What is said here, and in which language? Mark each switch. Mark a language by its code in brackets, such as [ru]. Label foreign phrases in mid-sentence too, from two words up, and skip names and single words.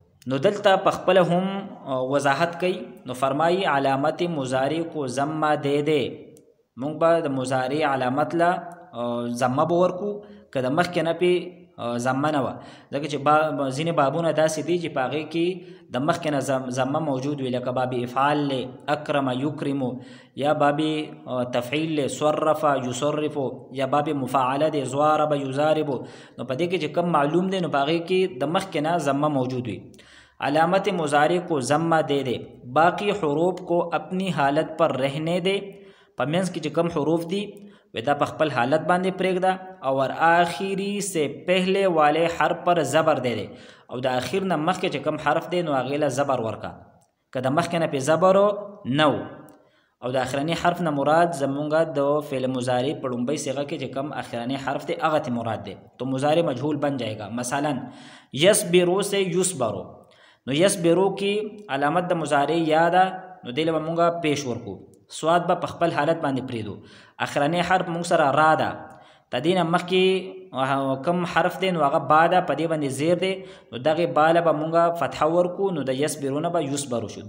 [ps] نو دلته په خپل هم وضاحت کوي. نو فرمایي [ur] علامت مضارع کو ضمه دے دے. [ps] مونږ به د مضارع علامت له ضمه به ورکو که د مخکې نه پې ضمه نه وه. ځکه چې ځینې بابونه داسې دي چې په هغې کې د مخکې نه ضمه موجود وي. لکه باب افعال لی اکرم یکرمو یا باب تفعیل لی صرف یصرفو یا باب مفاعله دی زوارب یزاربو. نو په دې کې چې کم معلوم دی نو په هغې کې د مخکې نه ضمه موجود وي. [ur] علامت مضارع کو ضمه دے دے. باقی حروف کو اپنی حالت پر رہنے دے. [ps] په منځ کې چې کم حروف دي دا په خپل حالت باندې پرېږده او [ur] آخری سے پہلے والے حرف پر زبر دے دے [ps] او د اخر نه مخکې چې کم حرف دی نو هغې له زبر ورکه. که د مخکې نه پې زبر نو او د اخرنی حرف نه مراد زمونږه د فعل مضارع په لومبۍ صیغه کې چې کم اخرنی حرف دی هغه ته مراد دی. [ur] تو مضارع مجهول بن جائے گا. [ps] مثلا یصبرو سے یصبرو نو یصبرو کی علامت د مضارع یا ده نو دی له به مونږه پیش ورکو. سواد به په خپل حالت باندې پرېږدو. اخرنی حرف مونږ سره را ده. د دې نه مخکې کم حرف دی نو هغه با ده په دې باندې زیر دی نو دغې با له به مونږه فتحه ورکو نو د یصبرو نه به یصبرو شو.